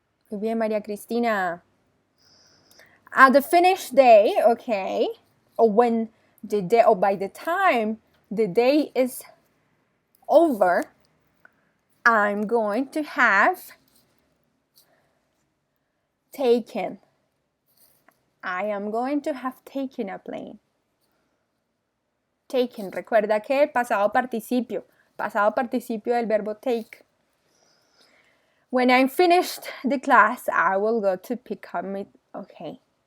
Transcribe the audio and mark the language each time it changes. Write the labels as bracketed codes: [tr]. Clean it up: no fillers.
[es] Muy bien, [en] María Cristina. At the finish day, okay, or when the day, or by the time the day is over, I'm going to have taken. I am going to have taken a plane. [es] Taken, recuerda que el pasado participio del verbo take. [en] When I'm finished the class, I will go to pick up my, okay.